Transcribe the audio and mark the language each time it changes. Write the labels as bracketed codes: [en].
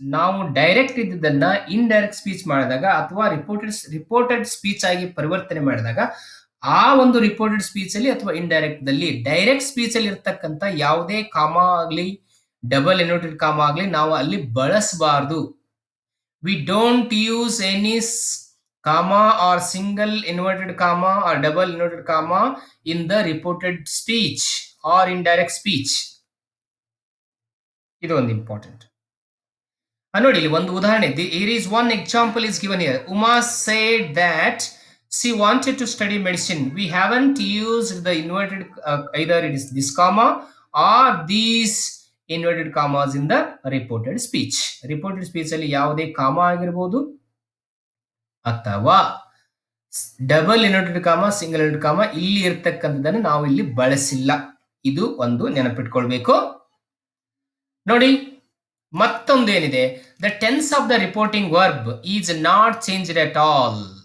[kn] ನಾವು direct ಇದ್ದದನ್ನ indirect speech ಮಾಡಿದಾಗ ಅಥವಾ ರಿಪೋರ್ಟೆಡ್ ಸ್ಪೀಚ್ ಆಗಿ ಪರಿವರ್ತನೆ ಮಾಡಿದಾಗ ಆ ಒಂದು ರಿಪೋರ್ಟೆಡ್ ಸ್ಪೀಚ್ ಅಲ್ಲಿ ಅಥವಾ ಇಂಡೈರೆಕ್ಟ್ ದಲ್ಲಿ ಡೈರೆಕ್ಟ್ ಸ್ಪೀಚ್ ಅಲ್ಲಿ ಇರ್ತಕ್ಕಂಥ ಯಾವುದೇ ಕಾಮ ಆಗ್ಲಿ ಡಬಲ್ ಇನ್ವರ್ಟೆಡ್ ಕಾಮ ಆಗ್ಲಿ ನಾವು ಅಲ್ಲಿ ಬಳಸಬಾರ್ದು. [en] We don't use any comma or single inverted comma or double inverted comma in the reported speech or indirect speech. [kn] ಇದು ಒಂದು ಇಂಪಾರ್ಟೆಂಟ್. ನೋಡಿ ಇಲ್ಲಿ ಒಂದು ಉದಾಹರಣೆ. [en] Here is one example is given here. Uma said that she wanted to study medicine. We haven't used the inverted either it is this comma or these inverted commas in the reported speech. [kn] Reported speech ಅಲ್ಲಿ ಯಾವುದೇ comma ಆಗಿರಬಹುದು ಅಥವಾ double inverted comma single inverted comma ಇಲ್ಲಿ ಇರ್ತಕ್ಕಂಥದ್ದನ್ನು ನಾವು ಇಲ್ಲಿ ಬಳಸಿಲ್ಲ. ಇದು ಒಂದು ನೆನಪಿಟ್ಕೊಳ್ಬೇಕು. ನೋಡಿ ಮತ್ತೊಂದೇನಿದೆ, [en] The tense of the reporting verb is not changed at all.